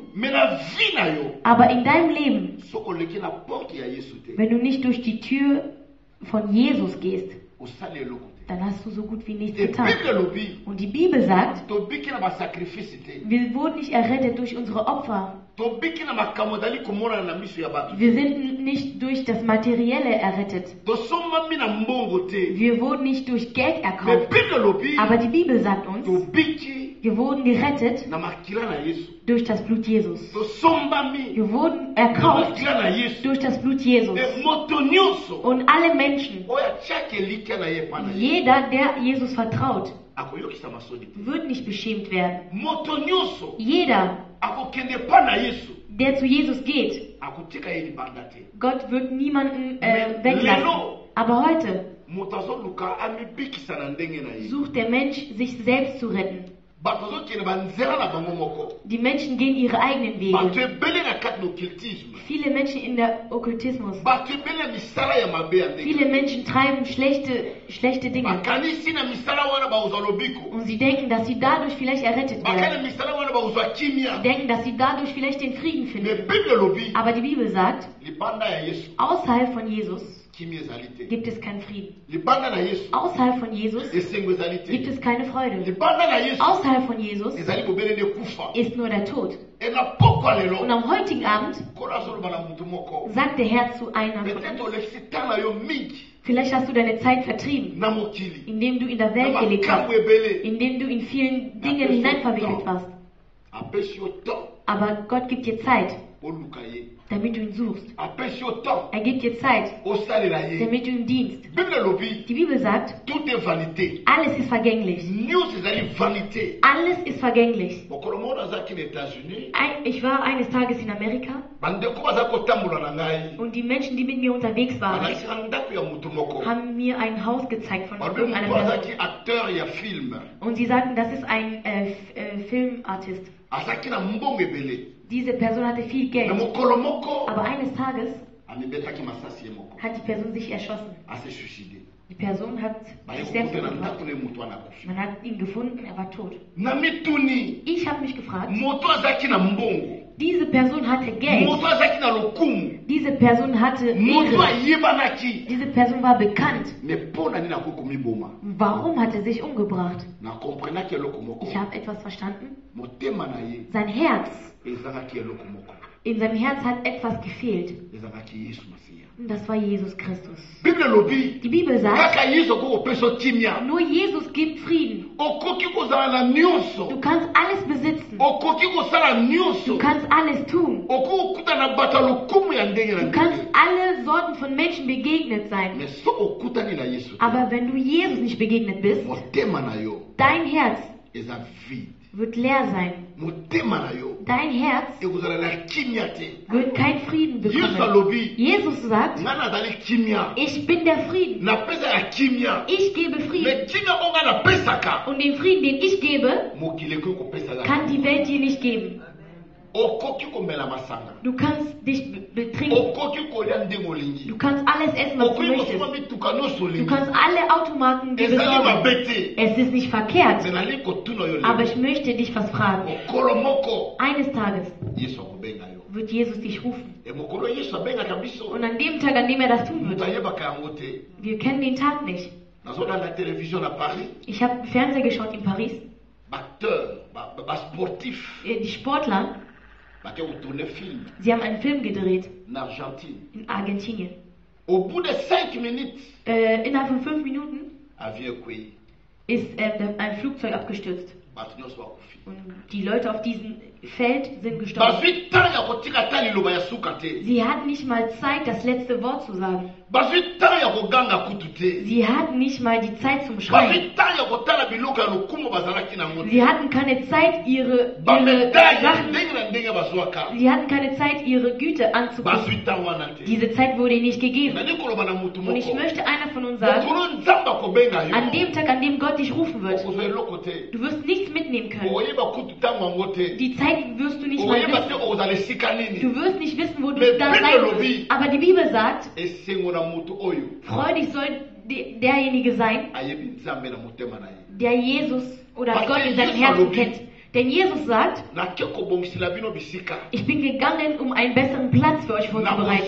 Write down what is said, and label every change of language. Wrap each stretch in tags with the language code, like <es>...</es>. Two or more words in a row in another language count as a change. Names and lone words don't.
<de>Aber in deinem Leben, wenn du nicht durch die Tür von Jesus gehst, dann hast du so gut wie nichts getan. Und die Bibel sagt, wir wurden nicht errettet durch unsere Opfer.</de> <ln>tobiki na makambo ezali komona na miso ya bato.</ln> <de>Wir sind nicht durch das Materielle errettet.</de> <ln>Tosombami na mbongo te.</ln> <de>Wir wurden nicht durch Geld</de> <ln>Me</ln> <de>erkauft.</de> <ln>Bible lobi</ln> <de>Aber die Bibel sagt uns,</de> <ln>tobiki</ln> <de>wir wurden gerettet</de> <ln>na makila na Yesu.</ln> <de>durch das Blut Jesus.</de> <ln>Tosombami</ln> <de>Wir wurden</de> <ln>na</ln> <de>erkauft</de> <ln>makila na Yesu.</ln> <de>durch das Blut Jesus.</de> <ln>E moto nyonso</ln> <de>Und alle Menschen,</de> <ln>oyo atiaki elikya na ye epai na ye</ln> <de>jeder, der Jesus vertraut,</de> <ln>akoyokisa masoni te.</ln> <de>wird nicht beschämt werden.</de> <ln>Moto nyonso</ln> <de>Jeder,</de> <ln>akokende epai na Yesu</ln> <de>der zu Jesus geht,</de> <ln>akotika ye libanda te.</ln> <de>Gott wird niemanden</de> <ln>Lelo.</ln> <de>weglassen. Aber heute</de> <ln>Moto azoluka amibikisa na ndenge na ye.</ln> <de>sucht der Mensch, sich selbst zu retten.</de> <ln>Bato azokende banzela na bango moko.</ln> <de>Die Menschen gehen ihre eigenen</de> <ln>Bato</ln> <de>Wege.</de> <ln>ebele na kati na occultisme.</ln> <de>Viele Menschen in der Okkultismus.</de> <ln>Bato ebele na misala ya mabe ya ndenge.</ln> <de>Viele Menschen treiben schlechte Dinge.</de> <ln>Bakanisi na misala wana bauzwa lobiko.</ln> <de>Und sie denken, dass sie dadurch vielleicht errettet</de> <ln>Bakana</ln> <de>werden.</de> <ln>misala wana bauzwa</ln> <de>Sie</de> <ln>kimia.</ln> <de>denken, dass sie dadurch vielleicht den Frieden</de> <ln>Me</ln> <de>finden.</de> <ln>Bible lobi</ln> <de>Aber die Bibel sagt,</de> <ln>libanda ya Yesu</ln> <de>außerhalb von Jesus</de> <ln>kimia ezali te.</ln> <de>gibt es keinen Frieden.</de> <ln>Libanda na Yesu</ln> <de>Außerhalb von Jesus</de> <ln>esengo ezali</ln> <de>gibt</de> <ln>te.</ln> <de>es keine Freude.</de> <ln>Libanda na Yesu</ln> <de>Außerhalb von Jesus</de> <ln>ezali bobele nde kufa.</ln> <de>ist nur der Tod.</de> <ln>E na pokwa</ln> <de>Und</de> <ln>lelo</ln> <de>am heutigen Abend</de> <ln>kola azoloba na mutu moko.</ln> <de>sagt der Herr zu einer von</de> <ln>Peut-être</ln> <de>uns,</de> <ln>olekisi tanga yo mingi</ln> <de>vielleicht hast du deine Zeit vertrieben,</de> <ln>na mokili.</ln> <de>indem du in der</de> <ln>Na</ln> <de>Welt gelebt</de> <ln>makambo</ln> <de>hast,</de> <ln>ebele.</ln> <de>indem du in vielen Dingen hineinverwickelt warst.</de> <ln>Apesi yo temps</ln> <de>Aber Gott gibt dir Zeit,</de> <ln>oluka ye.</ln> <de>damit du ihn suchst.</de> <ln>Apesi yo temps</ln> <de>Er gibt dir Zeit,</de> <ln>osalela ye.</ln> <de>damit du ihm dienst.</de> <ln>Bible lobi</ln> <de>Die Bibel sagt,</de> <fr>tout est vanité.</fr> <de>alles ist vergänglich.</de> <ln>Nyonso ezali vanité.</ln> <de>Alles ist vergänglich.</de> <ln>Mokolo moko nazalaki na États-Unis,</ln> <de>Ich war eines Tages in Amerika</de> <ln>bandeko baza kotambola na ngai</ln> <de>und die Menschen, die mit mir unterwegs waren,</de> <ln>balakisaka ndako ya mutu moko.</ln> <de>haben mir ein Haus gezeigt von</de> <ln>Balobi</ln> <de>irgendeiner</de> <ln>mutu</ln> <de>Person.</de> <ln>azalaki acteur ya film,</ln> <de>Und sie sagten, das ist ein Filmartist.</de> <ln>azalaki na mbongo ebele.</ln> <de>Diese Person hatte viel</de> <ln>Na</ln> <de>Geld.</de> <ln>mokolo moko</ln> <de>Aber eines Tages</de> <ln>amibetaki masasi ye moko,</ln> <de>hat die Person sich erschossen.</de> <ln>ase suicide.</ln> <de>Die Person hat</de> <ln>Baye</ln> <de>sich selbst</de> <ln>kokutana</ln> <de>umgebracht.</de> <ln>ndako na ye mutu wana akufi.</ln> <de>Man hat ihn gefunden, er war tot.</de> <ln>Na mituni</ln> <de>Ich habe mich gefragt,</de> <ln>moto azalaki na mbongo,</ln> <de>diese Person hatte Geld,</de> <ln>moto azalaki na lokumu,</ln> <de>diese Person hatte</de> <ln>moto</ln> <de>Ehre,</de> <ln>ayebanaki.</ln> <de>diese Person war bekannt.</de> <ln>Me mpo na nini akoki komiboma?</ln> <de>Warum hat er sich umgebracht?</de> <ln>Na komprenaki eloko moko,</ln> <de>Ich habe etwas verstanden.</de> <ln>motema na ye</ln> <de>Sein Herz,</de> <ln>ezalaki eloko moko,</ln> <de>in seinem Herz hat etwas gefehlt.</de> <ln>ezalaki Yesu Masiya.</ln> <de>Und das war Jesus Christus.</de> <ln>Bible lobi</ln> <de>Die Bibel sagt,</de> <ln>kaka Yesu okoki kopesa kimia,</ln> <de>nur Jesus gibt Frieden.</de> <ln>okoki kozala na nyonso,</ln> <de>Du kannst alles besitzen.</de> <ln>okoki kosala</ln> <de>Du</de> <ln>nyonso,</ln> <de>kannst alles tun.</de> <ln>okoki kokutana na bato ya lokumu ya ndenge na</ln> <de>Du kannst</de> <ln>ndenge.</ln> <de>alle Sorten von Menschen begegnet sein.</de> <ln>Me so okutani na Yesu te,</ln> <de>Aber wenn du Jesus nicht begegnet bist,</de> <ln>motema na yo</ln> <de>dein Herz</de> <ln>eza vide,</ln> <de>wird leer sein.</de> <ln>motema na yo</ln> <de>Dein Herz</de> <ln>ekozala na kimia te.</ln> <de>wird keinen Frieden</de> <ln>Yesu</ln> <de>bekommen.</de> <ln>alobi</ln> <de>Jesus sagt,</de> <ln>nga nazali kimia,</ln> <de>ich bin der Frieden.</de> <ln>napesa ya kimia,</ln> <de>Ich gebe Frieden.</de> <ln>me kimia oyo nga napesaka</ln> <de>Und den Frieden, den ich gebe,</de> <ln>mokili ekoki kopesa</ln> <de>kann die Welt dir nicht geben.</de> <ln>okoki komela masanga,</ln> <de>Du kannst dich betrinken.</de> <ln>okoki kolia ndenge olingi,</ln> <de>Du kannst alles essen, was du</de> <ln>okoki</ln> <de>möchtest.</de> <ln>kosoma mituka nyonso</ln> <de>Du</de> <ln>olingi.</ln> <de>kannst alle Automaten dir</de> <ln>Ezali</ln> <de>besorgen.</de> <ln>mabe te,</ln> <de>Es ist nicht verkehrt.</de> <ln>me nali kotuna yo</ln> <de>Aber</de> <ln>lelo.</ln> <de>ich möchte dich was fragen.</de> <ln>Mokolo moko</ln> <de>Eines Tages</de> <ln>Yesu akobenga yo,</ln> <de>wird Jesus dich rufen.</de> <ln>e mokolo oyo Yesu abengaka biso</ln> <de>Und an dem Tag, an dem er das tun</de> <ln>moto</ln> <de>wird,</de> <ln>ayebaka yango te.</ln> <de>wir kennen den Tag nicht.</de> <ln>nazolanda television na Paris,</ln> <de>Ich habe Fernseher geschaut in Paris.</de> <ln>baacteur basportif</ln> <de>Die Sportler,</de> <ln>bake kotourne film</ln> <de>sie haben einen Film gedreht</de> <ln>na Argentine.</ln> <de>in Argentinien.</de> <fr>Au bout de 5 minutes</fr> <de>Innerhalb von 5 Minuten</de> <ln>avion ekwei,</ln> <de>ist ein Flugzeug abgestürzt.</de> <ln>bato nyonso bakufi.</ln> <de>Und die Leute auf diesem Feld sind gestorben.</de> <ln>bazwi ntango ya kotika ta liloba ya suka te,</ln> <de>Sie hatten nicht mal Zeit, das letzte Wort zu sagen.</de> <ln>bazwi ntango ya koganga kutu te,</ln> <de>Sie hatten nicht mal die Zeit zum Schreien.</de> <ln>bazwi ntango ya kotala biloko ya lokumu bazalaki nango te,</ln> <de>Sie hatten keine Zeit, ihre</de> <ln>bamedaille</ln> <de>Sachen,</de> <ln>ndenge na ndenge bazwaka,</ln> <de>sie hatten keine Zeit, ihre Güte anzugucken.</de> <ln>bazwi ntango wana te.</ln> <de>Diese Zeit wurde ihnen nicht gegeben.</de> <ln>nali koloba na mutu</ln> <de>Und ich</de> <ln>moko,</ln> <de>möchte einer von uns sagen,</de> <ln>mokolo nzambe akobenga</ln> <de>an</de> <ln>yo,</ln> <de>dem Tag, an dem Gott dich rufen wird,</de> <ln>okozwa eloko te,</ln> <de>du wirst nichts mitnehmen können.</de> <ln>okoyeba kutu ntango yango te,</ln> <de>Die Zeit wirst du nicht mal</de> <ln>okoyeba te</ln> <de>wissen.</de> <ln>okozala esika nini.</ln> <de>Du wirst nicht wissen, wo du</de> <ln>Mais</ln> <de>da</de> <ln>Bible</ln> <de>sein</de> <ln>lobi.</ln> <de>wirst. Aber die Bibel sagt,</de> <ln>esengo na mutu oyo</ln> <de>freudig soll derjenige sein,</de> <ln>ayebi nzambe na motema na ye.</ln> <de>der Jesus oder Was Gott in ist seinem</de> <ln>Jesus</ln> <de>Herzen</de> <ln>lobi?</ln> <de>kennt. Denn Jesus sagt,</de> <ln>nake kobongisela bino bisika,</ln> <de>ich bin gegangen, um einen besseren Platz für euch vorzubereiten.</de>